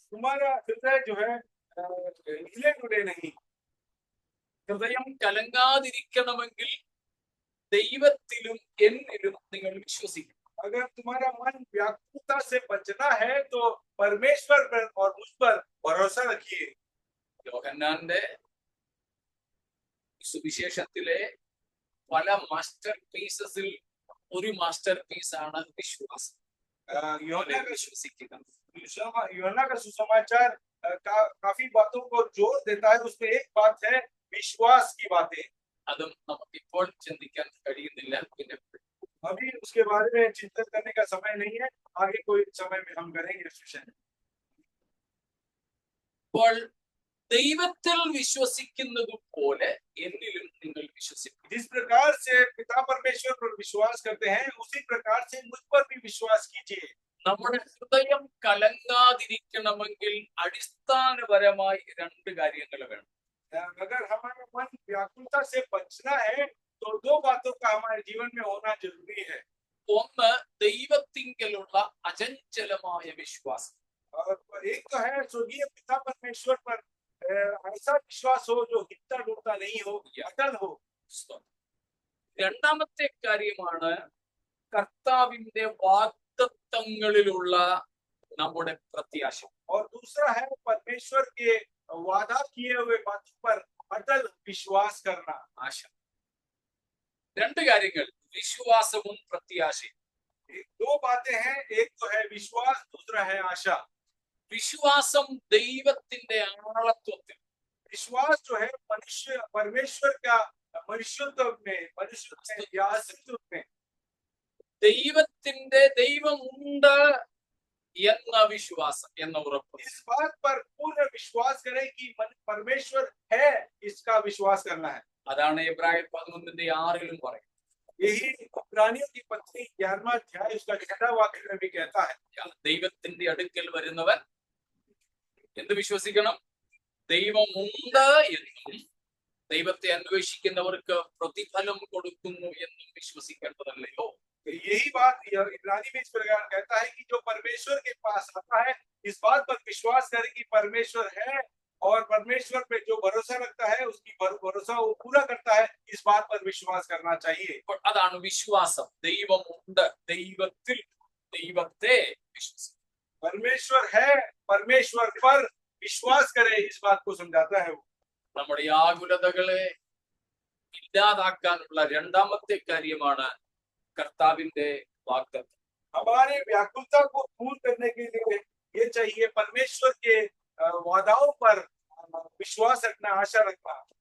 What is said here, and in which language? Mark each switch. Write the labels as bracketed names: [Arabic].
[Hindi] तुम्हारा हृदय जो है हिले डुले नहीं। [Malayalam] ഹൃദയം കലങ്കാതിരിക്കണമെങ്കിൽ ദൈവത്തിലും എന്നിലും നിങ്ങൾ വിശ്വസിക്കണം. [Hindi] अगर तुम्हारा मन व्याकुलता से बचना है तो परमेश्वर पर और मुझ पर भरोसा रखिए। [Malayalam] യോഹന്നാന്റെ സുവിശേഷത്തിലെ പല മാസ്റ്റർ പീസസിൽ ഒരു മാസ്റ്റർ പീസാണ് വിശ്വാസം. [Hindi] यूहन्ना का [Malayalam] വിശ്വസിക്കുക. [Hindi] यूहन्ना का सुसमाचार काफी बातों को जोर देता है, उसमें एक बात है विश्वास की बातें। [Malayalam] അതും നമുക്ക് ഇപ്പോൾ ചിന്തിക്കാൻ കഴിയുന്നില്ല. പിന്നെ [Hindi] अभी उसके बारे में चिंतन करने का समय नहीं है, आगे कोई समय में हम करेंगे इस विषय में। [Malayalam] ഇപ്പോൾ ദൈവത്തിൽ വിശ്വസിക്കുന്നത് പോലെ എന്നിലും നിങ്ങൾ വിശ്വസിക്കും. [Hindi] जिस प्रकार से पिता परमेश्वर पर विश्वास करते हैं उसी प्रकार से मुझ पर भी विश्वास कीजिए। [Malayalam] നമ്മുടെ ഹൃദയം കലങ്കാതിരിക്കണമെങ്കിൽ അടിസ്ഥാനപരമായി രണ്ട് കാര്യങ്ങൾ വേണം. [Hindi] अगर हमारा मन व्याकुलता से बचना है तो दो बातों का हमारे जीवन में होना जरूरी है। [Malayalam] ഒന്ന് ദൈവത്തിങ്കലുള്ള അചഞ്ചലമായ വിശ്വാസം. [Hindi] और एक तो है स्वर्गीय पिता परमेश्वर पर ऐसा विश्वास हो जो हिलता डुलता नहीं हो, अटल हो। [Malayalam] രണ്ടാമത്തെ കാര്യമാണ് കർത്താവിന്റെ വാഗ്ദത്തങ്ങളിലുള്ള നമ്മുടെ പ്രത്യാശ. [Hindi] और दूसरा है परमेश्वर के वादा किए हुए बातों पर अटल विश्वास करना। [Malayalam] ആശ. രണ്ട് കാര്യങ്ങൾ, വിശ്വാസവും പ്രത്യാശയും. [Hindi] दो बातें हैं, एक तो है विश्वास, दूसरा है आशा। [Malayalam] വിശ്വാസം ദൈവത്തിന്റെ ആളത്വത്തിൽ, [Hindi] विश्वास जो है मनुष्य परमेश्वर का मनुष्यत्व में या अस्तित्व में, [Malayalam] ദൈവത്തിന്റെ ദൈവമുണ്ട് എന്ന വിശ്വാസം, എന്ന ഉറപ്പ്. [Hindi] इस बात पर पूर्ण विश्वास करें कि परमेश्वर है, इसका विश्वास करना है। [Malayalam] അതാണ് എബ്രായർ 11:6 പറയും. [Hindi] यही इब्रानियों की पत्री 11वां अध्याय उसका 6वां वाक्य में भी कहता है, [Malayalam] ദൈവത്തിന്റെ അടുക്കൽ വരുന്നവൻ എന്ത് വിശ്വസിക്കണം? ദൈവമുണ്ട് എന്നും ദൈവത്തെ അന്വേഷിക്കുന്നവർക്ക് പ്രതിഫലം കൊടുക്കുന്നു എന്നും വിശ്വസിക്കേണ്ടതല്ലയോ? [Hindi] यही बात इब्रानी में इस प्रकार कहता है कि जो परमेश्वर के पास आता है इस बात पर विश्वास करे कि परमेश्वर है और परमेश्वर पे जो भरोसा रखता है उसकी भरोसा वो पूरा करता है, इस बात पर विश्वास करना चाहिए। [Malayalam] അതാണ് വിശ്വാസം. ദൈവമുണ്ട്, ദൈവത്തിൽ, ദൈവത്തെ വിശ്വസിക്കും. [Hindi] परमेश्वर है, परमेश्वर पर विश्वास करे, इस बात को समझाता है वो। [Malayalam] നമ്മുടെ ആകുലതകളെ ഇല്ലാതാക്കാനുള്ള രണ്ടാമത്തെ കാര്യമാണ് കർത്താവിന്റെ വാഗ്ദത്തം. [Hindi] हमारे व्याकुलता को दूर करने के लिए ये चाहिए परमेश्वर के वादाओं पर विश्वास रखना, आशा रखना।